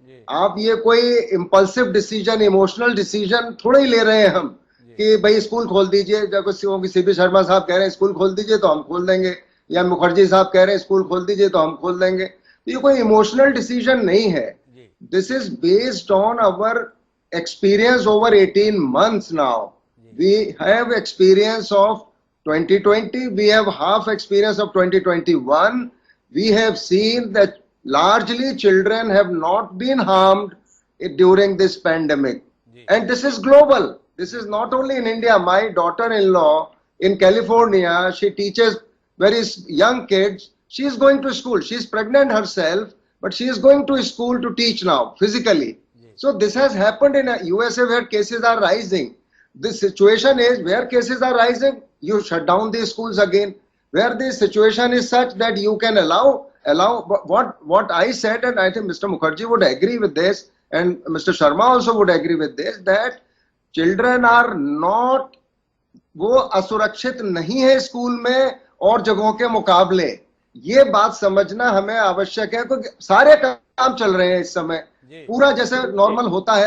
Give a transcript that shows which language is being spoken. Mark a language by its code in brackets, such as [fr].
[hi] आप ये कोई इम्पल्सिव डिसीजन, इमोशनल डिसीजन थोड़ा ही ले रहे हैं हम कि भाई स्कूल खोल दीजिए। जब CP शर्मा साहब कह रहे हैं स्कूल खोल दीजिए तो हम खोल देंगे, या मुखर्जी साहब कह रहे हैं स्कूल खोल दीजिए तो हम खोल देंगे। तो ये कोई इमोशनल डिसीजन नहीं है। [en] This is based on our experience over 18 months now. We have experience of 2020, we have half experience of 2021. We have seen that largely children have not been harmed during this pandemic. And this is global. This is not only in India. My daughter-in-law in California, she teaches very young kids. She is going to school. She is pregnant herself, but she is going to school to teach now physically. So this has happened in USA where cases are rising. This situation is where cases are rising, you shut down these schools again. Where the situation is such that you can allow what I said, and I think Mr. Mukherjee would agree with this, and Mr. Sharma also would agree with this, that children are not, [hi] वो असुरक्षित नहीं है school में और जगहों के मुकाबले। ये बात समझना हमें आवश्यक है, क्योंकि सारे काम चल रहे हैं इस समय पूरा जैसे नॉर्मल होता है।